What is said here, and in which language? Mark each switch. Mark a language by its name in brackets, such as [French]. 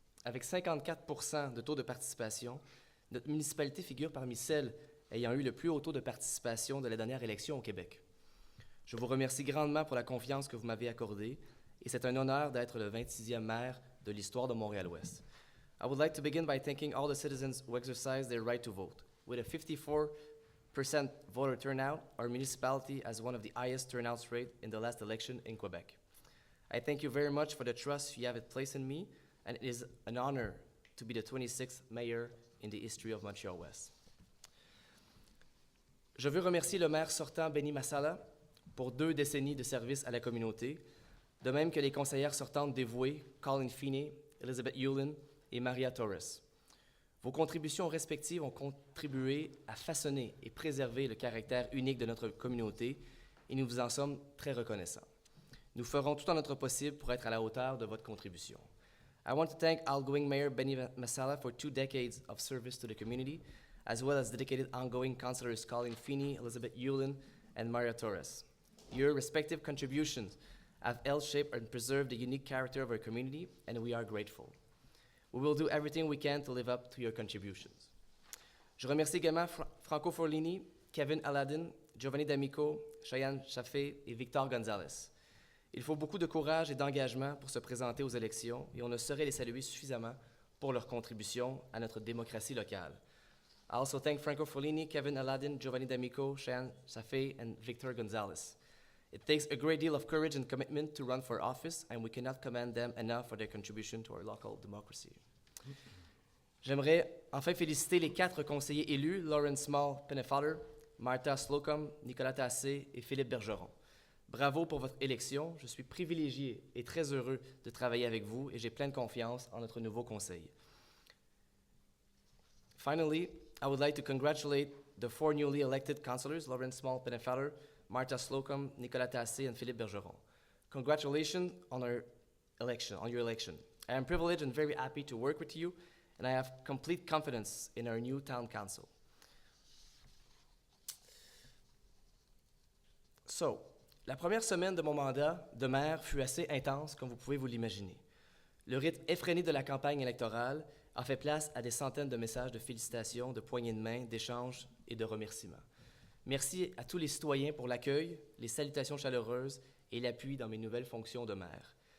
[French] Avec 54% de taux de participation, notre municipalité figure parmi celles ayant eu le plus haut taux de participation de la dernière élection au Québec. Je vous remercie grandement pour la confiance que vous m'avez accordée et c'est un honneur d'être le 26e maire de l'histoire de Montréal-Ouest. [English] I would like to begin by thanking all the citizens who exercised their right to vote. With a 54% voter turnout, our municipality has one of the highest turnouts rate in the last election in Quebec. I thank you very much for the trust you have placed in me, and it is an honor to be the 26th mayor in the history of Montreal-Ouest. [French] Je veux remercier le maire sortant Benny Massala pour 2 décennies de service à la communauté, de même que les conseillères sortantes dévouées Colin Feeney, Elizabeth Yulin et Maria Torres. Vos contributions respectives ont contribué à façonner et préserver le caractère unique de notre communauté et nous vous en sommes très reconnaissants. Nous ferons tout en notre possible pour être à la hauteur de votre contribution. [English] I want to thank outgoing Mayor Benny Massala for 2 decades of service to the community, as well as dedicated ongoing councilors Colin Feeney, Elizabeth Yulin, and Maria Torres. Your respective contributions have helped shape and preserve the unique character of our community, and we are grateful. We will do everything we can to live up to your contributions. [French] Je remercie également Franco Forlini, Kevin Aladdin, Giovanni D'Amico, Cheyenne Chaffé et Victor Gonzalez. Il faut beaucoup de courage et d'engagement pour se présenter aux élections et on ne saurait les saluer suffisamment pour leur contribution à notre démocratie locale. [English] I also thank Franco Forlini, Kevin Aladdin, Giovanni D'Amico, Cheyenne Chaffé, and Victor Gonzalez. It takes a great deal of courage and commitment to run for office, and we cannot commend them enough for their contribution to our local democracy. [French] J'aimerais enfin féliciter les 4 conseillers élus, Lauren Small-Pennefather, Martha Slocum, Nicolas Tassé et Philippe Bergeron. Bravo pour votre élection. Je suis privilégié et très heureux de travailler avec vous et j'ai pleine confiance en notre nouveau conseil. [English] Finally, I would like to congratulate the 4 newly elected councillors, Lauren Small-Pennefather, Martha Slocum, Nicolas Tassé, and Philippe Bergeron. Congratulations on your election. I am privileged and very happy to work with you, and I have complete confidence in our new town council. [French] So, la première semaine de mon mandat de maire fut assez intense, comme vous pouvez vous l'imaginer. Le rythme effréné de la campagne électorale a fait place à des centaines de messages de félicitations, de poignées de main, d'échanges et de remerciements. Merci à tous les citoyens pour l'accueil, les salutations chaleureuses et l'appui dans mes nouvelles fonctions de maire.